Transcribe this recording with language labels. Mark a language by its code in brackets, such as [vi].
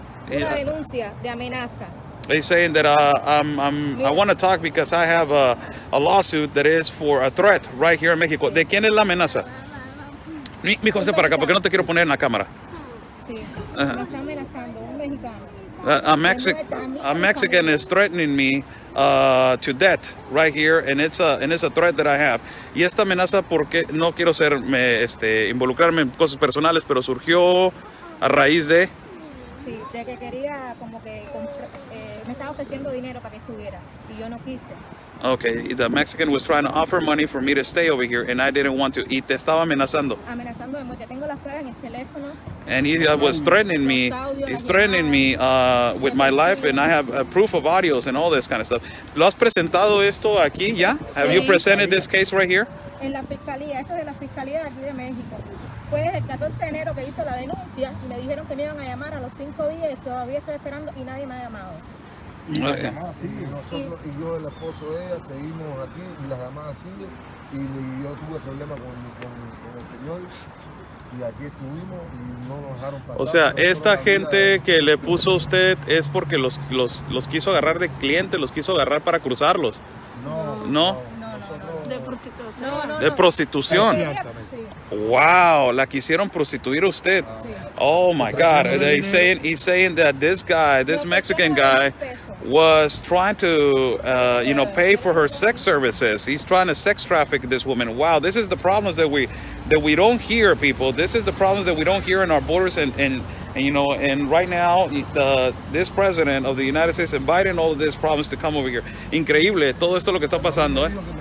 [es] Una denuncia de amenaza. [en] They're saying that I want to talk because I have a lawsuit that is for a threat right here in Mexico. [es] ¿De quién es la amenaza? Mi José para acá, porque no te quiero poner en la cámara. Sí, me está amenazando un mexicano. [en] A Mexican is threatening me to death right here, and it's a threat that I have. [es] Y esta amenaza, porque no quiero involucrarme en cosas personales, pero surgió a raíz de... Sí, de que quería como que me estaba ofreciendo dinero para que estuviera y yo no quise. [en] Okay, the Mexican was trying to offer money for me to stay over here and I didn't want to. [es] Y te estaba amenazando. Amenazando de muerte. Tengo las pruebas en el teléfono. [en] And he was threatening me. He's threatening me with my life, and I have proof of audios and all this kind of stuff. [es] ¿Lo has presentado esto aquí ya? [en] Have you presented this case right here? [es] En la fiscalía. Esto es de la fiscalía de aquí de México. Fue el 14 de enero que hizo la denuncia y me dijeron que me iban a llamar a los 5 días. Todavía estoy esperando y nadie me ha llamado. Y las llamadas siguen. Nosotros y yo, el esposo de ella, seguimos aquí y las llamadas siguen. Y yo tuve problemas con el señor y aquí estuvimos y no nos dejaron pasar. O sea, esta gente que le puso a usted es porque los quiso agarrar de cliente, los quiso agarrar para cruzarlos. No. De prostitución. Wow, la quisieron prostituir a usted. [en] Oh my God. He's saying that this Mexican guy was trying to, pay for her sex services. He's trying to sex traffic this woman. Wow, this is the problems that we don't hear, people. This is the problems that we don't hear in our borders, and right now, this president of the United States inviting all of these problems to come over here. [es] Increíble todo esto lo que está pasando, ¿eh?